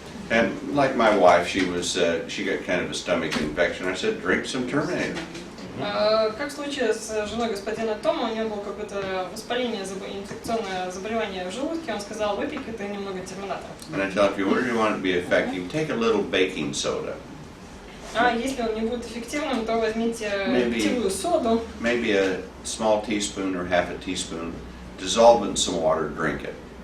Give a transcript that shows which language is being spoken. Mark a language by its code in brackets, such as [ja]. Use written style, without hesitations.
[en] And like my wife, she got kind of a stomach infection. I said, drink some Terminator. [ru] Как в случае с женой господина Тома, у него было какое-то воспаление, инфекционное заболевание в желудке, он сказал, выпей-ка немного терминатора. [en] And I tell if you really want it to be effective, take a little baking soda. [ru] Если он не будет эффективным, то возьмите [en] Maybe- [ru] питьевую соду, [en] Maybe a small teaspoon or half a teaspoon, dissolve it in some water, drink it.